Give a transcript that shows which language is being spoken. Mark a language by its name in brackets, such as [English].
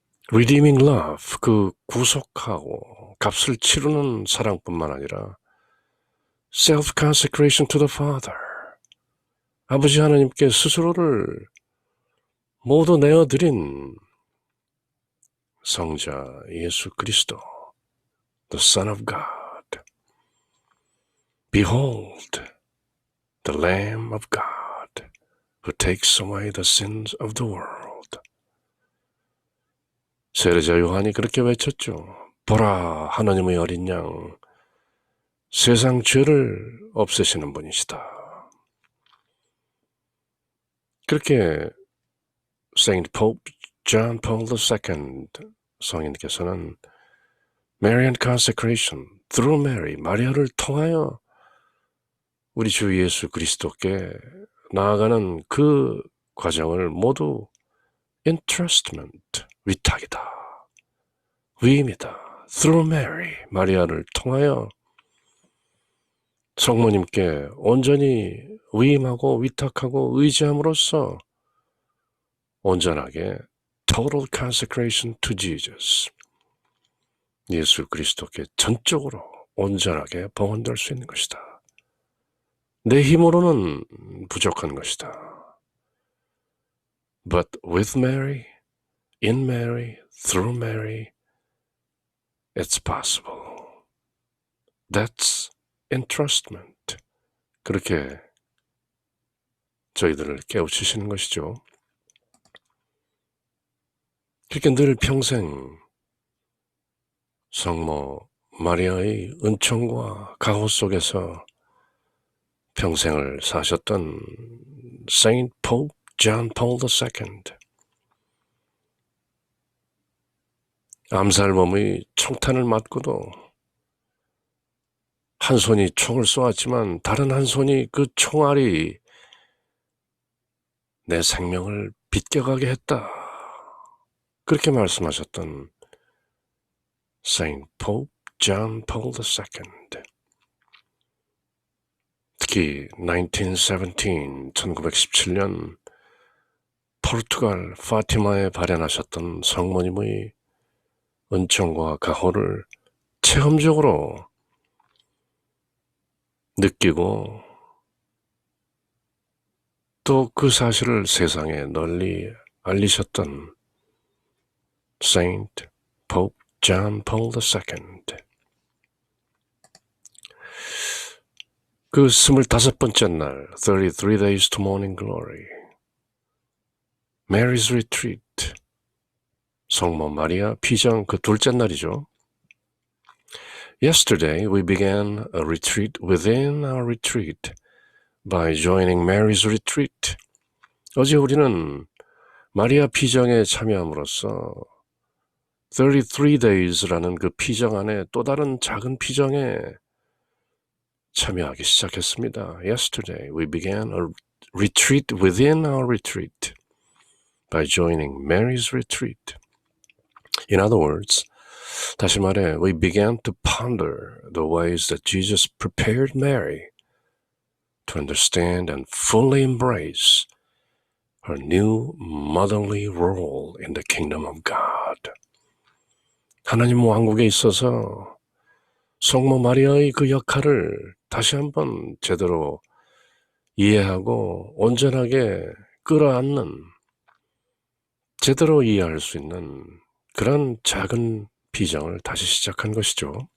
[English] Redeeming love, [Korean] 그 구속하고 값을 치르는 사랑뿐만 아니라 [English] self-consecration to the Father, [Korean] 아버지 하나님께 스스로를 모두 내어드린 성자 예수 그리스도, [English] the Son of God, Behold, the Lamb of God, who takes away the sins of the world. [Korean] 세례자 요한이 그렇게 외쳤죠. 보라, 하나님의 어린 양, 세상 죄를 없애시는 분이시다. 그렇게 Saint Pope John Paul II 성인께서는 [English] Marian consecration through Mary, [Korean] 마리아를 통하여 우리 주 예수 그리스도께 나아가는 그 과정을 모두 entrustment, 위탁이다, 위임이다. [English] Through Mary, [Korean] 마리아를 통하여 성모님께 온전히 위임하고 위탁하고 의지함으로써 온전하게 [English] total consecration to Jesus, [Korean] 예수 그리스도께 전적으로 온전하게 봉헌될 수 있는 것이다. 내 힘으로는 부족한 것이다. [English] But with Mary, in Mary, through Mary, it's possible. That's entrustment. [Korean] 그렇게 저희들을 깨우치시는 것이죠. 그렇게 늘 평생 성모 마리아의 은총과 가호 속에서 평생을 사셨던 Saint Pope John Paul II. 암살범의 총탄을 맞고도 한 손이 총을 쏘았지만 다른 한 손이 그 총알이 내 생명을 빗겨가게 했다. 그렇게 말씀하셨던 Saint Pope John Paul II. 특히 1917년 포르투갈 파티마에 발현하셨던 성모님의 은총과 가호를 체험적으로 느끼고 또 그 사실을 세상에 널리 알리셨던 Saint Pope John Paul II. 그 25번째 날, 33 Days to Morning Glory, Mary's Retreat, 성모 마리아 피정 그 둘째 날이죠. [English] Yesterday we began a retreat within our retreat by joining Mary's Retreat. [Korean] 어제 우리는 마리아 피정에 참여함으로써 33 Days라는 그 피정 안에 또 다른 작은 피정에 참여하기 시작했습니다. [English] Yesterday we began a retreat within our retreat by joining Mary's Retreat. In other words, [Korean] 다시 말해, [English] we began to ponder the ways that Jesus prepared Mary to understand and fully embrace her new motherly role in the kingdom of God. [Korean] 하나님 왕국에 있어서 성모 마리아의 그 역할을 다시 한번 제대로 이해하고 온전하게 끌어안는, 제대로 이해할 수 있는 그런 작은 비장을 다시 시작한 것이죠.